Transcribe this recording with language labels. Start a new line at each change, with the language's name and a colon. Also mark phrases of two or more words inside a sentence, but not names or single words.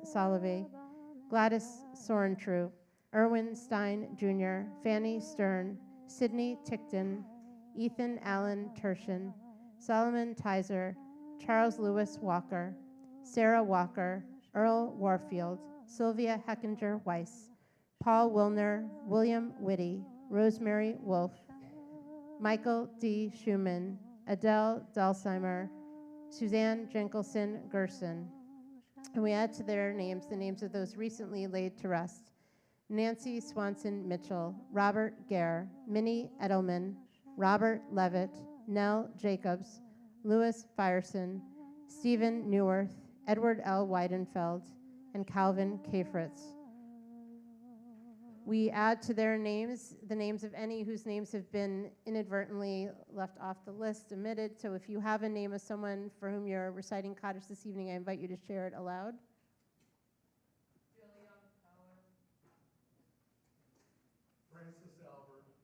English: Solovey, Gladys Sorentru, Erwin Stein Jr., Fanny Stern, Sidney Tickton, Ethan Allen Tershin, Solomon Tizer, Charles Lewis Walker, Sarah Walker, Earl Warfield, Sylvia Heckinger Weiss, Paul Wilner, William Whitty, Rosemary Wolf, Michael D. Schumann, Adele Dalsheimer, Suzanne Jenkelson Gerson. And we add to their names the names of those recently laid to rest: Nancy Swanson Mitchell, Robert Gare, Minnie Edelman, Robert Levitt, Nell Jacobs, Louis Fyerson, Stephen Neuwirth, Edward L. Weidenfeld, and Calvin K. Fritz. We add to their names the names of any whose names have been inadvertently left off the list, omitted. So if you have a name of someone for whom you're reciting Kaddish this evening, I invite you to share it aloud. Francis Albert.